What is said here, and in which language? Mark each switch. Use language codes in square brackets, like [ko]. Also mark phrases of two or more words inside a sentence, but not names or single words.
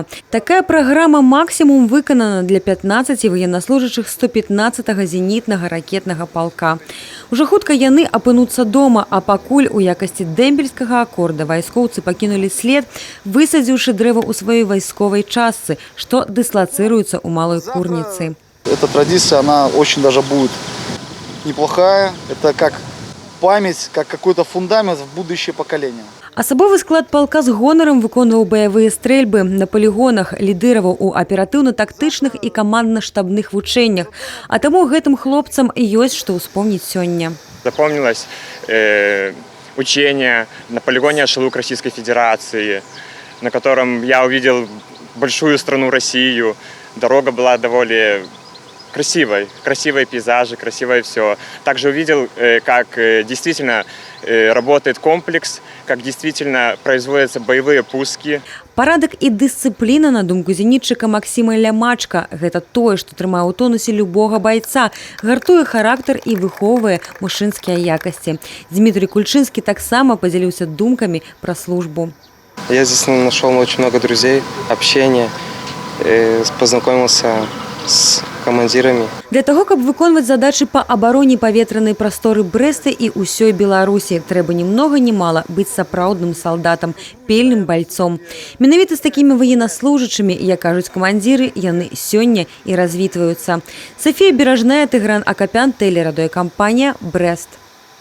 [be] Такая праграма максімум выканана для 15 военнослужачых 115-го зенітнага ракетнага палка. Ужо хутка яны апынуцца дома, а пакуль у якасці дэмбельскага акорда вайскоўцы пакінулі след, высадзіўшы дрэва ў сваёй вайсковай частцы, што дыслацыруецца ў Малой Курніцы. [ru] Эта традиция, она очень даже будет неплохая. Это как память, как какой-то фундамент в будущее поколение. [be] Асабовы склад палка з гонарам выконваў баявыя стрэльбы на палігонах, лідыраваў у аператыўна-тактычных і камандна-штабных вучэннях. А таму гэтым хлопцам ёсць што ўспомніць сёння. [ru] Запомнилось учение на полигоне Ашалук Российской Федерации, на котором я увидел большую страну Россию. Дорога была довольно красивой, красивые пейзажи, красивое все. Также увидел, как действительно работает комплекс, как действительно производятся боевые пуски. [be] Парадак і дысцыпліна, на думку зенітчыка Максіма Лямачка, гэта тое, што трымае ў тонусе любога байца, гартуе характар і выхоўвае мужчынскія якасці. Дмітрий Кульчынскі таксама падзяліўся думкамі пра службу. [ru] Я здесь нашел очень много друзей, общения, познакомился с командирами. [be] Для таго, каб выконваць задачы па абароне паветранай прасторы Брэста і ўсёй Беларусі, трэба ні многа ні мала быць сапраўдным салдатам, пільным байцом. Менавіта з такімі военнослужачымі, як кажуць камандзіры, яны сёння і развітваюцца. Софія Беражная, Тыгран Акапян, тэлерадыёкампанія «Брэст».